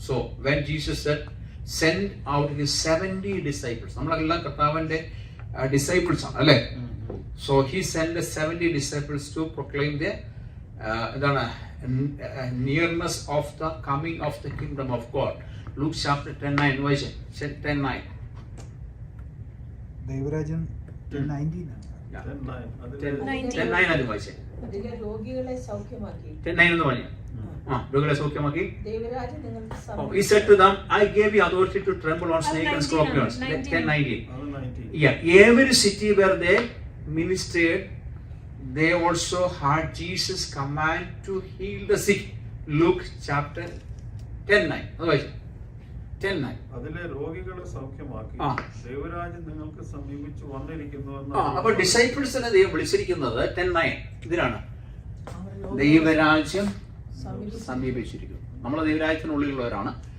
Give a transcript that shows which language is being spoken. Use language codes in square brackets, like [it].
[en] So when Jesus said send out his 70 disciples. [ml] നമ്മളെല്ലാം കർത്താവിൻ്റെ disciples ആണ് അല്ലേ? [en] So he send 70 disciples to proclaim the എന്താണ് nearness of the coming of the kingdom of God. [ml] Luke chapter 10:9 വായിച്ചേ. 10:9. ദൈവരാജ്യം 10:19 അത് വായിച്ചേ. അതിലെ രോഗികളെ സൗഖ്യമാക്കി. 10:9 എന്ന് പറഞ്ഞു. രോഗികളെ സൗഖ്യമാക്കി. ദൈവരാജ്യം നിങ്ങൾക്ക് [en] He said to them, I gave you authority to trample on snakes and scorpions. 10:19. Yeah, every city where they ministered, they also heard Jesus command to heal the sick. Luke chapter 10:9. Otherwise 10:9. [ml] അതിലെ രോഗികളെ സൗഖ്യമാക്കി ദൈവരാജ്യം നിങ്ങൾക്ക് സമീപിച്ചു വന്നിരിക്കുന്നുവെന്ന്. അപ്പോൾ ഡിസൈപ്പിൾസിനെ ദൈവം വിളിച്ചിരിക്കുന്നത് 10:9 ഇതിനാണ്. ദൈവരാജ്യം സമീപിച്ചിരിക്കുന്നു. നമ്മൾ ദൈവരാജ്യത്തിനുള്ളിലുള്ളവരാണ്.